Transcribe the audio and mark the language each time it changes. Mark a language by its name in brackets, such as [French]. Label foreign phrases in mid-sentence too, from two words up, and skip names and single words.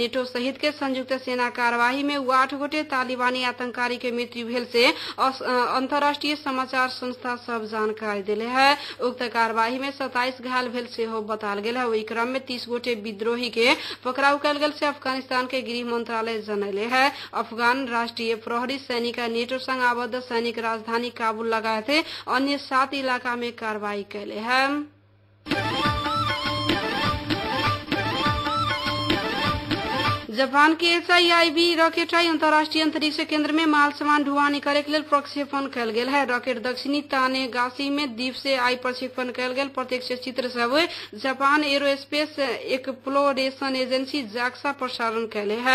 [Maithili] नेटो सहित के संयुक्त सेना कार्रवाई में 8 गोटे तालिबानी आतंककारी के मृत्यु भेल से अंतर्राष्ट्रीय समाचार संस्था सब जानकारी दिले है। उक्त कार्रवाई में 27 घायल भेल से हो बताल गेल है। वही क्रम में 30 गोटे विद्रोही के पकड़ाव कैल गेल से अफगानिस्तान के गृह मंत्रालय जनैले है। अफगान राष्ट्रीय प्रहरी सैनिक नेटो संग आबद्ध सैनिक राजधानी काबुल लगायत अन्य 7 इलाका में कार्रवाई कैले है। जापान के SIIB रॉकेट अंतर्राष्ट्रीय अंतरिक्ष केंद्र में माल सामान ढुवानी करे के लिए प्रक्षेपण कैल गेल है। रॉकेट दक्षिणी तानेगासी में द्वीप से आई प्रक्षेपण कैल गेल प्रत्यक्ष चित्र सब जापान एरोस्पेस एक्सप्लोरेशन एजेंसी जाक्सा प्रसारण कैले है।